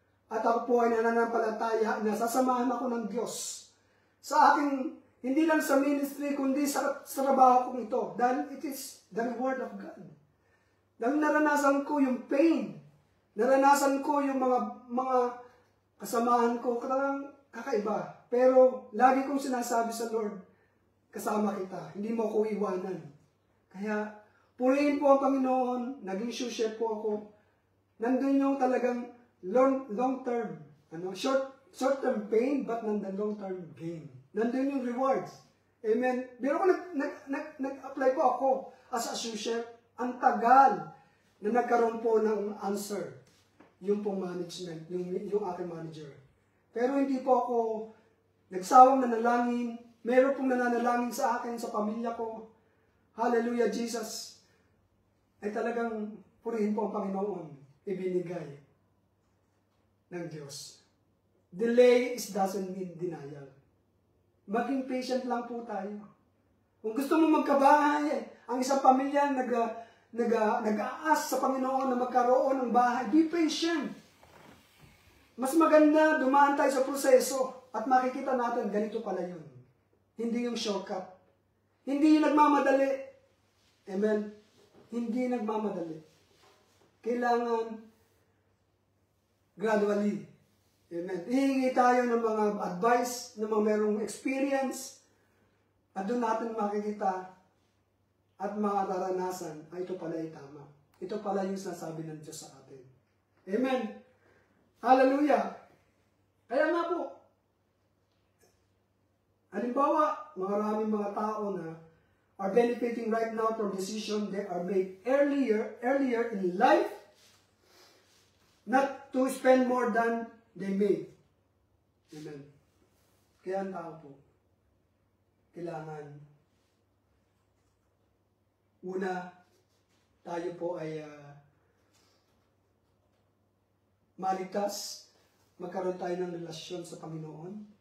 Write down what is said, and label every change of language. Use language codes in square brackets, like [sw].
[tl] At ako po ay nananampalataya na sasamahan ako ng Diyos. Sa aking, hindi lang sa ministry, kundi sa trabaho kong ito. [en] Dahil it is the reward of God. [tl] Dahil naranasan ko yung pain. Naranasan ko yung mga kasamahan ko, talagang kakaiba. Pero lagi kong sinasabi sa Lord, kasama kita, hindi mo ako iwanan. Kaya, purihin po ang Panginoon, naging sous chef po ako. Nandun yung talagang long term, short term pain, but nandun long term gain. Nandun yung rewards. Amen. Pero kung nag-apply po ako as a sous chef, ang tagal na nagkaroon po ng answer yung pong management, yung aking manager. Pero hindi po ako nagsawang nanalangin. Meron pong nananalangin sa akin, sa pamilya ko. Hallelujah, Jesus. Ay talagang purihin po ang Panginoon, ibinigay ng Diyos. [en] Delay doesn't mean denial. [tl] Maging patient lang po tayo. Kung gusto mo magkabahay, ang isang pamilya nag-aas sa Panginoon na magkaroon ng bahay, be patient. Mas maganda dumaan tayo sa proseso at makikita natin ganito pala yun. Hindi yung shortcut. Hindi yung nagmamadali. Amen? Hindi nagmamadali. Kailangan gradually. Amen. Hihingi tayo ng mga advice, ng mga merong experience, at doon natin makikita at mga naranasan, ito pala ay tama. Ito pala yung sinasabi ng Diyos sa atin. Amen. Hallelujah. [en] Kaya nga po, halimbawa, maraming mga tao na are benefiting right now from decisions they are made earlier in life, not to spend more than they made. Amen. [tl] Kaya ang tao po, kailangan una, tayo po ay maligtas, magkaroon tayo ng relasyon sa Panginoon.